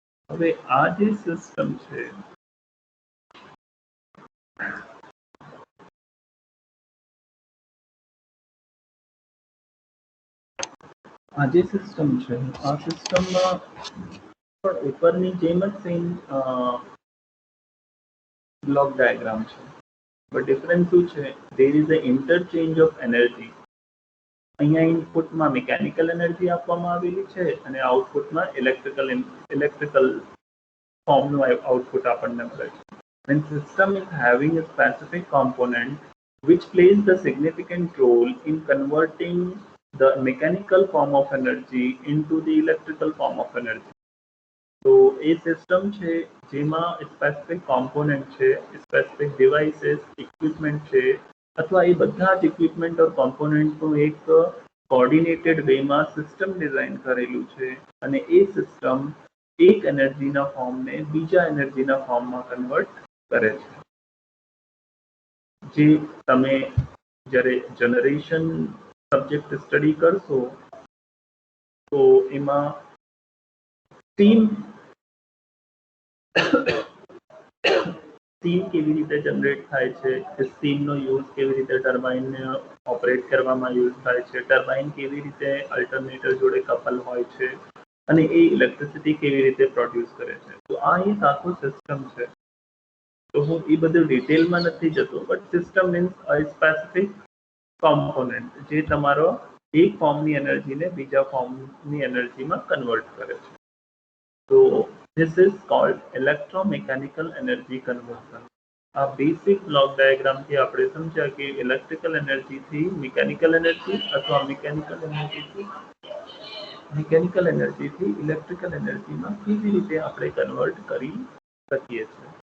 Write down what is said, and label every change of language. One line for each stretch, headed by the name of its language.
Gujarati: હવે આ જે સિસ્ટમ છે આ જે સિસ્ટમ છે આ સિસ્ટમમાં પણ ઉપરની જેમ જ સેમ બ્લોક ડાયાગ્રામ છે, બટ ડિફરન્સ શું છે?
English: There is a interchange of energy.
Gujarati: અહીંયા ઇનપુટમાં મિકેનિકલ એનર્જી આપવામાં આવેલી છે અને આઉટપુટમાં ઇલેક્ટ્રિકલ ફોર્મનું આઉટપુટ આપણને મળે છે.
English: When system is having a specific component which plays the significant role in converting the mechanical form of energy into the electrical form of energy.
Gujarati: તો એ સિસ્ટમ છે જેમાં સ્પેસિફિક કોમ્પોનન્ટ છે, સ્પેસિફિક ડિવાઇસીસ, ઇક્વિપમેન્ટ છે, અથવા એ બધા જ equipment ઓર કોમ્પોનન્ટનું એક coordinated વેમાં system design કરેલું છે અને એ સિસ્ટમ એક એનર્જીના ફોર્મને બીજા એનર્જીના ફોર્મમાં કન્વર્ટ કરે છે. જે તમે જ્યારે જનરેશન સબ્જેક્ટ સ્ટડી કરશો તો એમાં સ્ટીમ કેવી રીતે જનરેટ થાય છે, સ્ટીમનો યુઝ કેવી રીતે ટર્બાઇનને ઓપરેટ કરવામાં યુઝ થાય છે, ટર્બાઇન કેવી રીતે અલ્ટરનેટર જોડે કપલ હોય છે અને એ ઇલેક્ટ્રિસિટી કેવી રીતે પ્રોડ્યુસ કરે છે. તો આ એક આખું સિસ્ટમ છે. તો હું એ બધું ડિટેલમાં નથી જતો,
English: but system means a specific component
Gujarati: જે તમારો એક ફોર્મની એનર્જીને બીજા ફોર્મની એનર્જીમાં કન્વર્ટ કરે છે.
English: તો this is called electromechanical energy conversion.
Gujarati: આ બેસિક બ્લોક ડાયાગ્રામથી આપણે સમજ્યા કે ઇલેક્ટ્રિકલ એનર્જીથી મિકેનિકલ એનર્જી અથવા મિકેનિકલ એનર્જીથી ઇલેક્ટ્રિકલ એનર્જીમાં કેવી રીતે આપણે કન્વર્ટ કરી શકીએ છીએ.